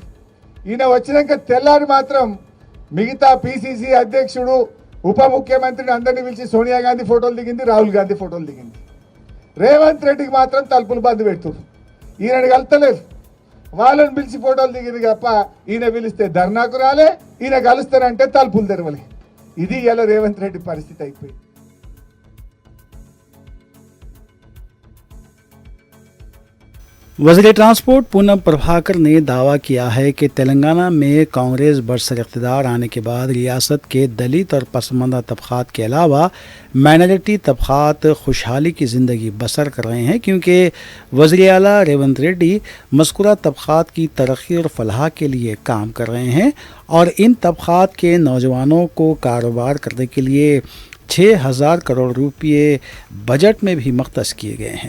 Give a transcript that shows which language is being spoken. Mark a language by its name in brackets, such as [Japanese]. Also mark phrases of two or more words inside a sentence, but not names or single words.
[Telugu] ఈయన వచ్చినాక తెల్లారి మాత్రం మిగతా PCC అధ్యక్షుడు, ఉప ముఖ్యమంత్రిని అందరినీ పిలిచి సోనియా గాంధీ ఫోటోలు దిగింది, రాహుల్ గాంధీ ఫోటోలు దిగింది. రేవంత్ రెడ్డికి మాత్రం తలుపులు బంద్ పెడుతున్నారు. ఈయనని కలుస్తలేరు, వాళ్ళని పిలిచి ఫోటోలు దిగింది తప్ప ఈయన పిలిస్తే ధర్నాకు రాలే, ఈయన కలుస్తారంటే తలుపులు తెరవలే. ఇది ఇలా రేవంత్ రెడ్డి పరిస్థితి అయిపోయింది। [Urdu] وزیر ٹرانسپورٹ پونم پربھاکر نے دعویٰ کیا ہے کہ تلنگانہ میں کانگریس برسر اقتدار آنے کے بعد ریاست کے دلت اور پسماندہ طبقات کے علاوہ مائنارٹی طبقات خوشحالی کی زندگی بسر کر رہے ہیں، کیونکہ وزیر اعلیٰ ریونت ریڈی مذکورہ طبقات کی ترقی اور فلاح کے لیے کام کر رہے ہیں اور ان طبقات کے نوجوانوں کو کاروبار کرنے کے لیے 6,000 کروڑ روپے بجٹ میں بھی مختص کیے گئے ہیں۔